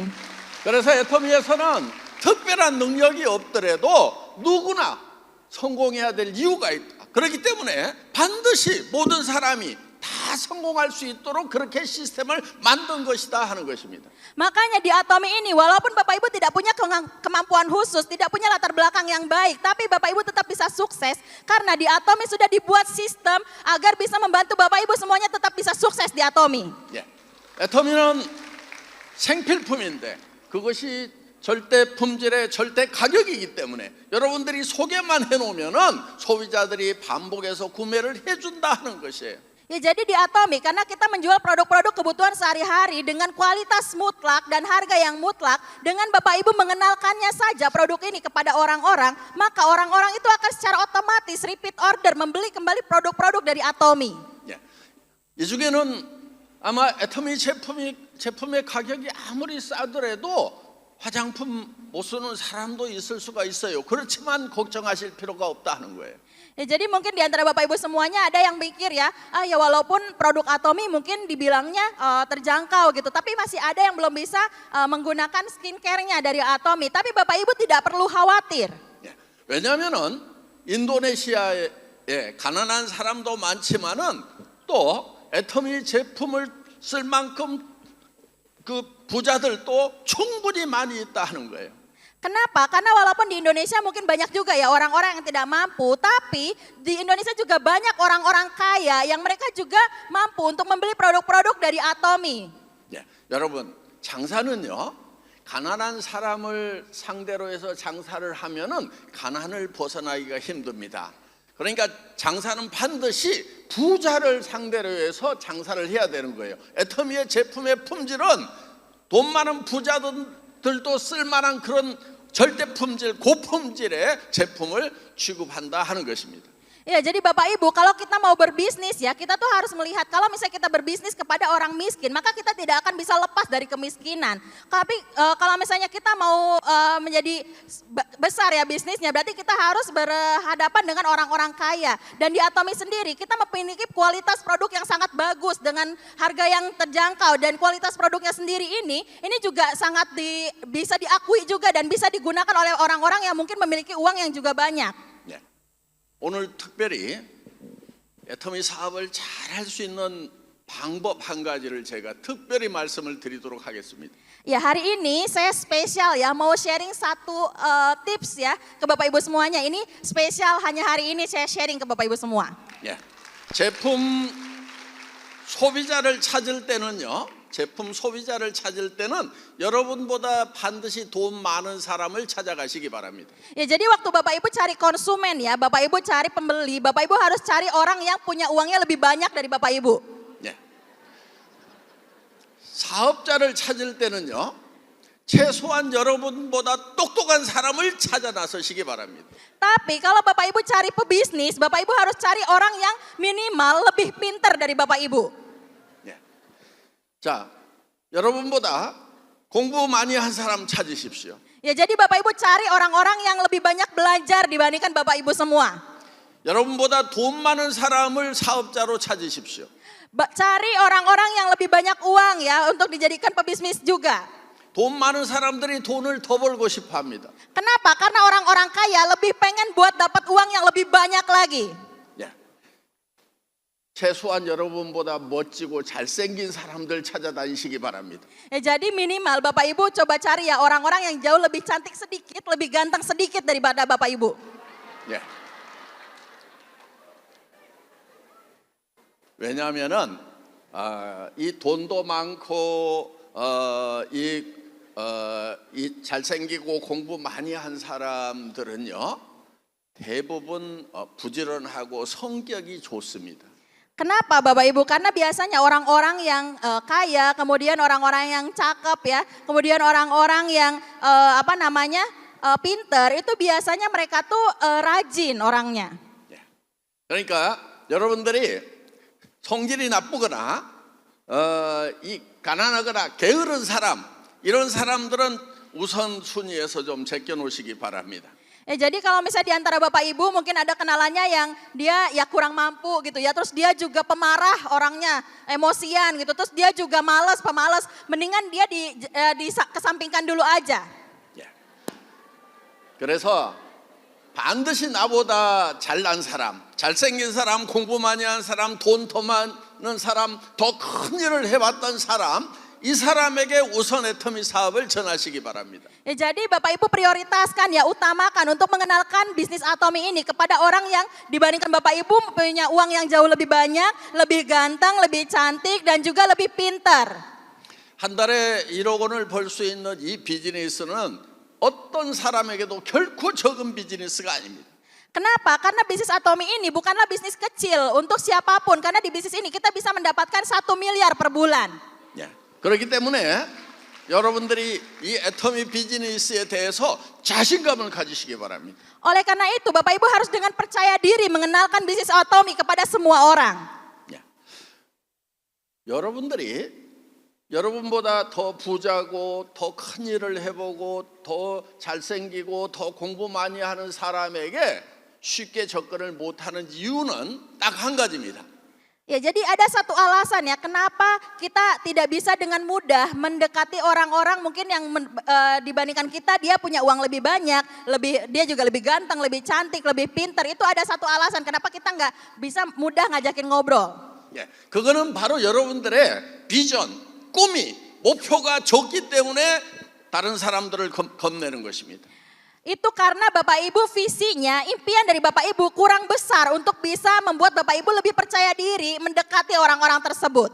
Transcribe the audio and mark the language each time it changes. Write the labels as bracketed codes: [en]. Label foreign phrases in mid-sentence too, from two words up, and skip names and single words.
[ko] 그래서 애터미에서는 특별한 능력이 없더라도 누구나 성공해야 될 이유가 있다. 그렇기 때문에 반드시 모든 사람이 다 성공할 수 있도록 그렇게 시스템을 만든 것이다 하는 것입니다. [id] Makanya di Atomy ini walaupun Bapak Ibu tidak punya kemampuan khusus, tidak punya latar belakang yang baik, tapi Bapak Ibu tetap bisa sukses karena di Atomy sudah dibuat sistem agar bisa membantu Bapak Ibu semuanya tetap bisa sukses di Atomy. [ko] 예. 애터미는 생필품인데 그것이 절대 품질의 절대 가격이기 때문에 여러분들이 소개만 해놓으면은 소비자들이 반복해서 구매를 해준다 하는 것이에요. [id] Ya, jadi di Atomy karena kita menjual produk-produk kebutuhan sehari-hari dengan kualitas mutlak dan harga yang mutlak, dengan Bapak Ibu mengenalkannya saja produk ini kepada orang-orang, maka orang-orang itu akan secara otomatis [en] repeat order [id] membeli kembali produk-produk dari Atomy. [ko] 예. 이 중에는 아마 애터미 제품의 가격이 아무리 싸더라도 화장품 못 쓰는 사람도 있을 수가 있어요. 그렇지만 걱정하실 필요가 없다 하는 거예요. [id] Ya, jadi mungkin di antara Bapak Ibu semuanya ada yang mikir ya, ya walaupun produk Atomy mungkin dibilangnya terjangkau gitu, tapi masih ada yang belum bisa menggunakan skincare-nya dari Atomy. Tapi Bapak Ibu tidak perlu khawatir. [ko] 예. 왜냐하면은 인도네시아에 가난한 사람도 많지만은 또 애터미 제품을 쓸 만큼 그 부자들도 충분히 많이 있다 하는 거예요. [id] Kenapa? Karena walaupun di Indonesia mungkin banyak juga ya orang-orang yang tidak mampu, tapi di Indonesia juga banyak orang-orang kaya yang mereka juga mampu untuk membeli produk-produk dari Atomy. [ko] 예. 여러분, 장사는요, 가난한 사람을 상대로 해서 장사를 하면은 가난을 벗어나기가 힘듭니다. 그러니까 장사는 반드시 부자를 상대로 해서 장사를 해야 되는 거예요. 애터미의 제품의 품질은 돈 많은 부자들도 쓸만한 그런 절대 품질, 고품질의 제품을 취급한다 하는 것입니다. [id] Ya, jadi Bapak Ibu, kalau kita mau berbisnis ya, kita tuh harus melihat kalau misalnya kita berbisnis kepada orang miskin, maka kita tidak akan bisa lepas dari kemiskinan. Tapi kalau misalnya kita mau menjadi besar ya bisnisnya, berarti kita harus berhadapan dengan orang-orang kaya. Dan di Atomi sendiri kita memiliki kualitas produk yang sangat bagus dengan harga yang terjangkau, dan kualitas produknya sendiri ini juga sangat bisa diakui juga dan bisa digunakan oleh orang-orang yang mungkin memiliki uang yang juga banyak. [ko] 오늘 특별히 애터미 사업을 잘 할 수 있는 방법 한 가지를 제가 특별히 말씀을 드리도록 하겠습니다. [id] Ya, hari ini saya spesial ya mau sharing satu tips ya ke Bapak Ibu semuanya. Ini spesial, hanya hari ini saya sharing ke Bapak Ibu semua. [ko] 예, 제품 소비자를 찾을 때는요. 제품 소비자를 찾을 때는 여러분보다 반드시 돈 많은 사람을 찾아가시기 바랍니다. [id] Ya, jadi waktu Bapak Ibu cari konsumen ya, Bapak Ibu cari pembeli, Bapak Ibu harus cari orang yang punya uangnya lebih banyak dari Bapak Ibu. [ko] 예. 사업자를 찾을 때는요. 최소한 여러분보다 똑똑한 사람을 찾아 나서시기 바랍니다. [id] Tapi kalau Bapak Ibu cari pebisnis, Bapak Ibu harus cari orang yang minimal lebih pintar dari Bapak Ibu. [ko] 자, 여러분보다 공부 많이 한 사람 찾으십시오. [id] Ya, jadi Bapak Ibu cari orang-orang yang lebih banyak belajar dibandingkan Bapak Ibu semua. [ko] 여러분보다 돈 많은 사람을 사업자로 찾으십시오. [id] Cari orang-orang yang lebih banyak uang ya untuk dijadikan pebisnis juga. [ko] 돈 많은 사람들이 돈을 더 벌고 싶어 합니다. [id] Kenapa? Karena orang-orang kaya lebih pengen buat dapat uang yang lebih banyak lagi. [ko] 최소한 여러분보다 멋지고 잘생긴 사람들 찾아다니시기 바랍니다. [id] Ya, jadi minimal Bapak Ibu coba cari ya orang-orang yang jauh lebih cantik sedikit, lebih ganteng sedikit daripada Bapak Ibu. [ko] 예. 왜냐하면은 이 돈도 많고 이 잘생기고 공부 많이 한 사람들은요 대부분 부지런하고 성격이 좋습니다. [id] Kenapa Bapak Ibu? Karena biasanya orang-orang yang kaya, kemudian orang-orang yang cakep ya, kemudian orang-orang yang pinter, itu biasanya mereka tuh rajin orangnya. [ko] 그러니까 여러분들이 성질이 나쁘거나 이 가난하거나 게으른 사람, 이런 사람들은 우선순위에서 좀 제껴놓으시기 바랍니다. [id] Ya, jadi kalau misalnya di antara Bapak Ibu mungkin ada kenalannya yang dia ya kurang mampu gitu ya, terus dia juga pemarah orangnya, emosian gitu, terus dia juga pemalas, mendingan dia kesampingkan dulu aja. [ko] 그래서 반드시 나보다 잘난 사람, 잘생긴 사람, 공부 많이 한 사람, 돈 더 많은 사람, 더 큰 일을 해봤던 사람, 이 사람에게 우선 애터미 사업을 전하시기 바랍니다. [id] Ya, jadi Bapak Ibu prioritaskan ya, utamakan untuk mengenalkan bisnis Atomi ini kepada orang yang dibandingkan Bapak Ibu punya uang yang jauh lebih banyak, lebih ganteng, lebih cantik, dan juga lebih pintar. [ko] 한 달에 1억 원을 벌 수 있는 이 비즈니스는 어떤 사람에게도 결코 적은 비즈니스가 아닙니다. [id] Kenapa? Karena bisnis Atomi ini bukanlah bisnis kecil untuk siapapun, karena di bisnis ini kita bisa mendapatkan 1 miliar per bulan. [ko] 그렇기 때문에 여러분들이 이 애터미 비즈니스에 대해서 자신감을 가지시기 바랍니다. [id] Oleh karena itu Bapak Ibu harus dengan percaya diri mengenalkan bisnis Atomi kepada semua orang. [ko] 여러분들이 여러분보다 더 부자고 더 큰 일을 해보고 더 잘생기고 더 공부 많이 하는 사람에게 쉽게 접근을 못하는 이유는 딱 한 가지입니다. [id] Ya, jadi ada satu alasan ya kenapa kita tidak bisa dengan mudah mendekati orang-orang mungkin yang dibandingkan kita dia punya uang lebih banyak, dia juga lebih ganteng, lebih cantik, lebih pintar. Itu ada satu alasan kenapa kita nggak bisa mudah ngajakin ngobrol. [ko] 그거는 바로 여러분들의 비전, 꿈이, 목표가 적기 때문에 다른 사람들을 겁내는 것입니다. [id] Itu karena Bapak Ibu visinya, impian dari Bapak Ibu kurang besar untuk bisa membuat Bapak Ibu lebih percaya diri mendekati orang-orang tersebut.